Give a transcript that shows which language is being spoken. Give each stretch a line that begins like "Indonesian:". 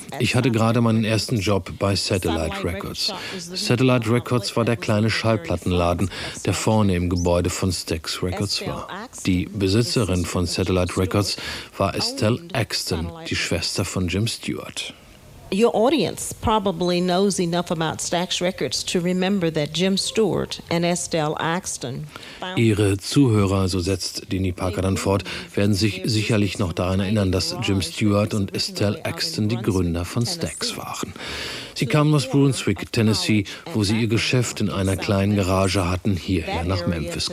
German: Ich hatte gerade meinen ersten Job bei Satellite Records. Satellite Records war der kleine Schallplattenladen, der vorne im Gebäude von Stax Records war. Die Besitzerin von Satellite Records war Estelle Axton, die Schwester von Jim Stewart.
English: Your audience probably knows enough about Stax Records to remember that Jim Stewart and Estelle Axton.
German: Ihre Zuhörer, so setzt Dinny Parker dann fort, werden sich sicherlich noch daran erinnern, dass Jim Stewart und Estelle Axton die Gründer von Stax waren. Sie kamen aus Brunswick, Tennessee, wo sie ihr Geschäft in einer kleinen Garage hatten, hierher nach Memphis.